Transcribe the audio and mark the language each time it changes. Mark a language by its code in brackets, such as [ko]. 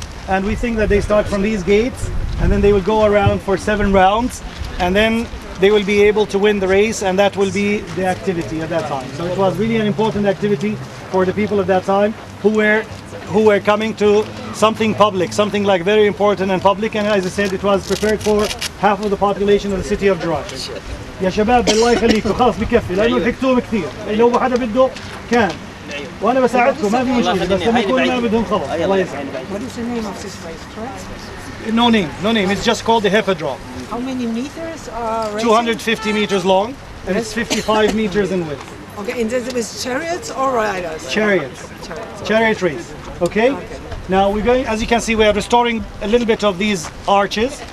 [en] And we think that they start from these gates and then they will go around for 7 rounds and then they will be able to win the race, and that will be the activity at that time. So it was really an important activity for the people at that time who were coming to something public, something like very important and public, and as I said, it was prepared for half of the population of the city of Jerash. [ar] يا شباب الله يخليكم خلاص بكفي لانه ضحكتوهم كثير، لو حدا بده كان وانا بساعدكم ما في مشكله، بس لما يكون ما بدهم خلص الله يسعدك. [en] What is the name of this racetrack? No name. It's just called the Hippodrome. How many meters are racing? 250 meters long, and it's 55 meters in width. Okay, and this with chariots or riders? Chariots. Chariot race. Okay? Now we're going, as you can see, we are restoring a little bit of these arches.